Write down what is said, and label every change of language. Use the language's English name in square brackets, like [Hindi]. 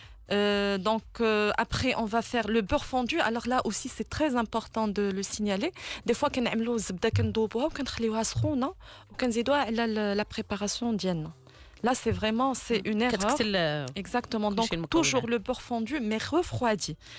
[French] Donc après on va faire le beurre fondu. Alors là aussi c'est très important de le signaler. Des fois [Arabic] كنعملوا الزبده كندوبوها وكنخليوها سخونه وكنزيدوها على [French] la préparation [Arabic] ديالنا. [French] Là c'est vraiment une erreur. Exactement. Donc toujours le beurre fondu mais refroidi.